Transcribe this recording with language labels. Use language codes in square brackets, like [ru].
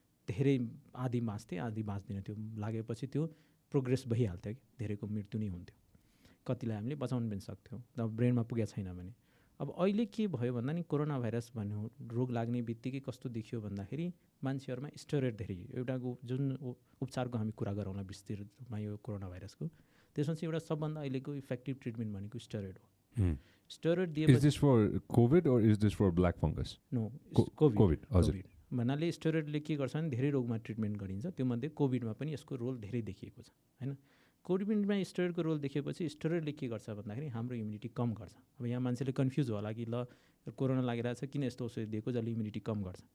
[ne] धेरै आधी बाँच्थे आधी बाँच्दैन थियो, लागेपछि त्यो प्रोग्रेस भइहाल्थ्यो कि धेरैको मृत्यु नै हुन्थ्यो, कतिलाई हामीले बचाउन पनि सक्थ्यौँ अब ब्रेनमा पुगेको छैन भने। अब अहिले के भयो भन्दा नि कोरोना भाइरस भन्ने रोग लाग्ने बित्तिकै कस्तो देखियो भन्दाखेरि मान्छेहरूमा स्टेरोइड धेरै, एउटाको जुन उपचारको हामी कुरा गरौँला विस्तृतमा यो कोरोना भाइरसको, त्यसमा चाहिँ एउटा सबभन्दा अहिलेको इफेक्टिभ ट्रिटमेन्ट भनेको स्टेरोइड हो। स्टेरोइड दिए [en] Is this for COVID or is this for black fungus? No COVID, [ne] covid हजुर। भन्नाले स्टेरोइडले के गर्छ भने धेरै रोगमा ट्रिटमेन्ट गरिन्छ, त्योमध्ये कोभिडमा पनि यसको रोल धेरै देखिएको छ होइन। कोभिडमा स्टेरोइडको रोल देखेपछि स्टेरोइडले के गर्छ भन्दाखेरि हाम्रो इम्युनिटी कम गर्छ। अब यहाँ मान्छेले कन्फ्युज होला कि ल कोरोना लागिरहेछ किन यस्तो औषधि दिएको जसले इम्युनिटी कम गर्छ।